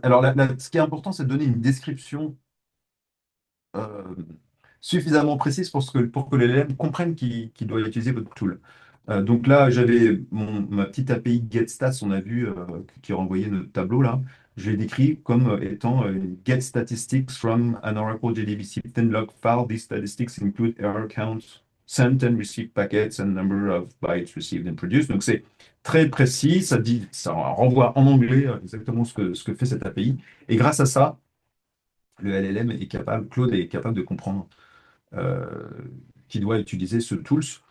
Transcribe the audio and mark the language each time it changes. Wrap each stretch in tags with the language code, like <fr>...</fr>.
<fr>Alors, ce qui est important, c'est de donner une description euh, suffisamment précise pour que l'élève comprenne qu'il doit utiliser votre tool. Donc là, j'avais ma petite API GetStats, on a vu, qui renvoyait notre tableau là. Je l'ai décrit comme étant</fr> <en>Get statistics from an Oracle JDBC 10 log file. These statistics include error counts, sent and received packets, and number of bytes received and produced.</en> <fr>Donc c'est très précis, ça renvoie en anglais exactement ce que fait cette API. Et grâce à ça, le LLM est capable, Claude est capable de comprendre euh, qu'il doit utiliser ce tools.</fr>